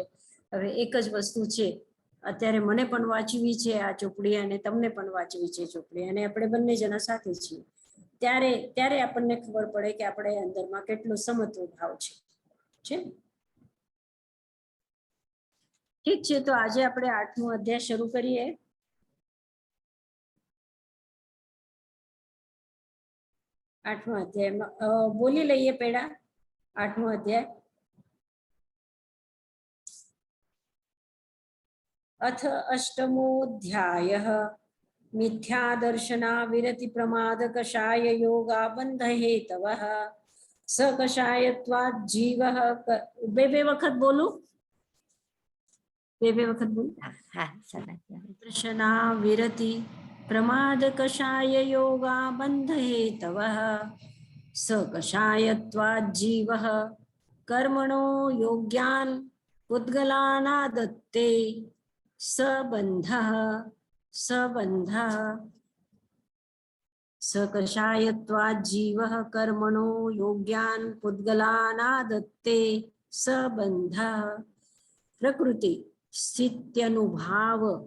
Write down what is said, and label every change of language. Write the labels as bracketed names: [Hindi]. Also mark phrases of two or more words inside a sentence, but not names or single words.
[Gujarati] હવે એક જ વસ્તુ છે, અત્યારે મને પણ વાંચવી છે આ ચોપડી, અને તમને પણ વાંચવી છે ચોપડી, અને આપણે બંને જણા સાથે છીએ, ત્યારે આપણને ખબર પડે કે આપણે અંદરમાં કેટલો સમત્વ ભાવ છે. ઠીક છે, તો આજે આપણે 8મો અધ્યાય શરૂ કરીએ. આઠમો અધ્યાય બોલી લઈએ પેલા. 8મો અધ્યાય. [Sanskrit] अथ अष्टमोऽध्यायः मिथ्यादर्शना विरति प्रमाद कषाय योगा बंध हेतवः स कषायत्वात् जीवः [Gujarati] બે વખત બોલું બે વખત બોલ. હા સનાતન [Sanskrit] तृष्णा विरति प्रमाद कषाय योगा बंध हेतवः स कषायत्वाद जीवः कर्मणो योग्यान पुद्गलानादत्ते संबंधः स कषायत्वाद जीवः कर्मणो योग्यान पुद्गलानादत्ते संबंधः प्रकृति स्थित्यनुभाव